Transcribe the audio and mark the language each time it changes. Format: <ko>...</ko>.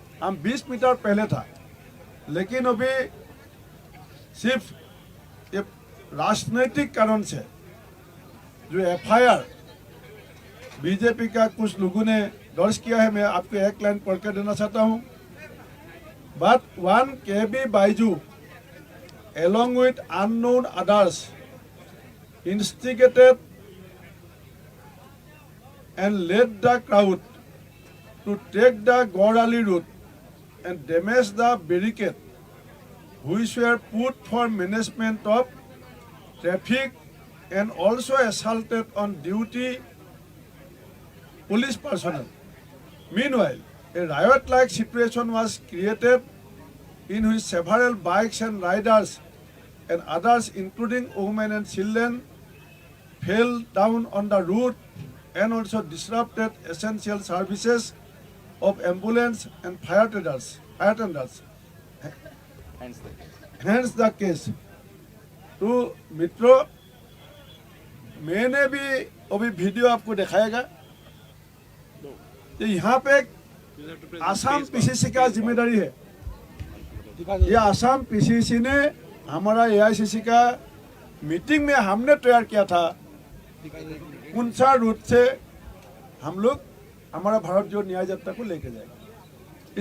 <hi>हम 20 मीटर पहले था, लेकिन अभी सिर्फ ये राजनीतिक कारण से जो FIR बीजेपी का कुछ लोगों ने दर्ज किया है, मैं आपको एक लाइन पढ़ कर देना चाहता हूँ।</hi> <en>But one KB Baiju along with unknown others instigated and led the crowd to take the Gorali route and damage the barricade which were put for management of traffic, and also assaulted on duty police personnel. Meanwhile, a riot-like situation was created in which several bikes and riders and others, including women and children, fell down on the road and also disrupted essential services of ambulance and fire tenders. Hence the case. Hence the case.</en> <hi>तो मित्रों, मैंने भी अभी video आपको दिखाएगा। तो यहाँ पे आसाम पीसीसी का जिम्मेदारी है। ये आसाम पीसीसी ने हमारा एआईसीसी का मीटिंग में हमने तैयार किया था कौन सा रूट से हम लोग हमारा भारत जोड़ो न्याय यात्रा को लेके जाएंगे।</hi>